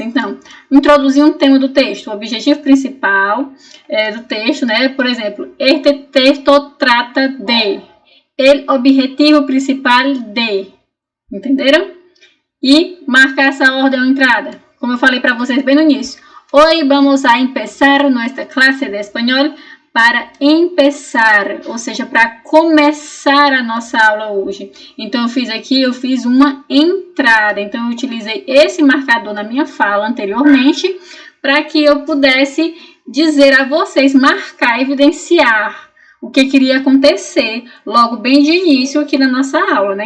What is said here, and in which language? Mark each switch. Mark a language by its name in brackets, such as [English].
[Portuguese] Então, introduzir um tema do texto, o objetivo principal do texto, né? Por exemplo, este texto trata de, o objetivo principal de, entenderam? E marcar essa ordem ou entrada, como eu falei para vocês bem no início. [Spanish] Hoy vamos a empezar nuestra clase de espanhol. Para empezar, [Portuguese] ou seja, para começar a nossa aula hoje. Então, eu fiz uma entrada. Então, eu utilizei esse marcador na minha fala anteriormente para que eu pudesse dizer a vocês, marcar, evidenciar o que queria acontecer logo bem de início aqui na nossa aula, né?